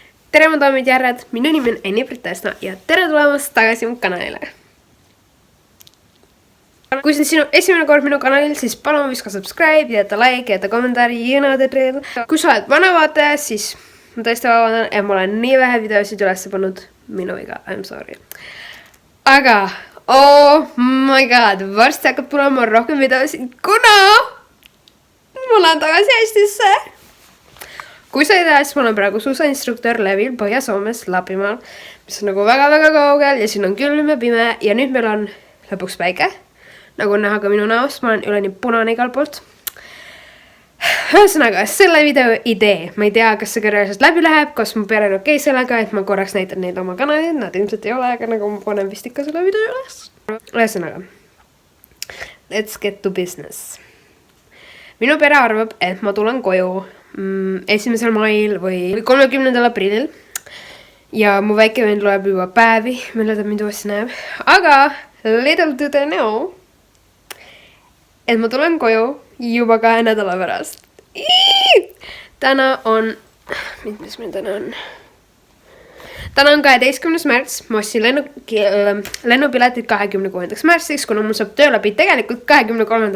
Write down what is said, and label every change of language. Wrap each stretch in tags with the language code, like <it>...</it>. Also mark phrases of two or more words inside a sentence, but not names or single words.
<et>Tere mu daamid ja härrad, minu nimi on Enni Britesna ja tere tulemast tagasi mu kanalile. Kui see on sinu esimene kord minu kanalil, siis palun viska subscribe, jäta like, jäta kommentaari,</et> <en>you know the drill.</en> <et>Kui sa oled vana vaataja, siis ma tõesti vabandan, et ma olen nii vähe videosid üles pannud. Minu viga,</et> <en>I'm sorry. Aga, oh my god,</en> <et>varsti hakkab tulema rohkem videosid, kuna ma lähen tagasi Eestisse. Kui sa ei tea, siis mul on praegu suusainstruktor Levil Põhja-Soomes Lapimaal, mis on nagu väga-väga kaugel ja siin on külm ja pime ja nüüd meil on lõpuks päike. Nagu näha ka minu näost, ma olen üleni punane igal poolt. Ühesõnaga, selle video idee, ma ei tea, kas see reaalselt läbi läheb, kas mu pere on okei sellega, et ma korraks näitan neid oma kanalid, nad ilmselt ei ole, aga nagu ma panen vist ikka selle video üles. Ühesõnaga,</et> <en>let's get to business.</en> <et>Minu pere arvab, et ma tulen koju 1. mail või 30. aprillil ja mu väike vend loeb juba päevi, mille ta mind uuesti näeb.</et> <en>Aga little do they know,</en> <et>et ma tulen koju juba 2 nädala pärast. Täna on, mis meil täna on? Täna on 12. märts, ma ostsin lennupiletid 26. märtsiks, kuna mul saab tööläbi tegelikult 23.</et>